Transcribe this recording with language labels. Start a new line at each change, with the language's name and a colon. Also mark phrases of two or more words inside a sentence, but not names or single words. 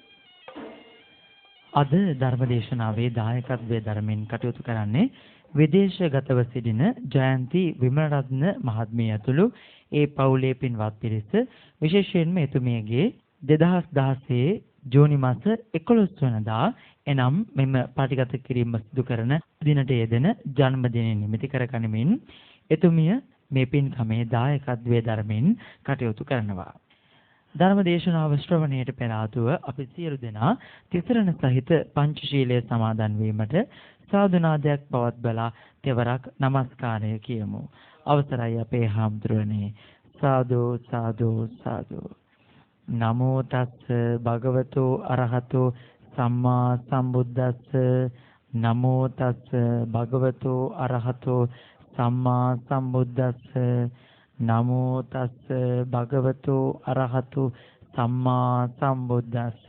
Sinhala: අද ධර්මදේශනාවේ දායකත්වයේ ධර්මෙන් කටයුතු කරන්නේ විදේශගතව සිටින ජයන්ති විමලරත්න මහත්මිය ඇතුළු ඒ පවුලේ පින්වත් පිරිස, විශේෂයෙන්ම එතුමියගේ 2016 ජූනි මාස 11 වෙනිදා එනම් මෙම පාටිගත කිරීම සිදු කරන දිනට යෙදෙන ජන්මදිනය නිමිති කරගනිමින් එතුමිය මේ පින්කමේ දායකත්වයේ ධර්මෙන් කටයුතු කරනවා. ධර්ම දේශනාව ශ්‍රවණයට පෙර ආතුව අපි සියලු දෙනා තිසරණ සහිත පංචශීලයේ සමාදන් වීමට සාදුනාදයක් පවත්වලා තෙවරක් নমස්කාරය කියමු. අවසරයි අපේ හාමුදුරනේ. සාදු සාදු සාදු.
Pali: නමෝ තස්ස භගවතෝ අරහතෝ සම්මා සම්බුද්දස්ස. නමෝ තස්ස භගවතෝ අරහතෝ සම්මා සම්බුද්දස්ස. නමෝ තස්ස භගවතෝ අරහතෝ සම්මා සම්බුද්දස්ස.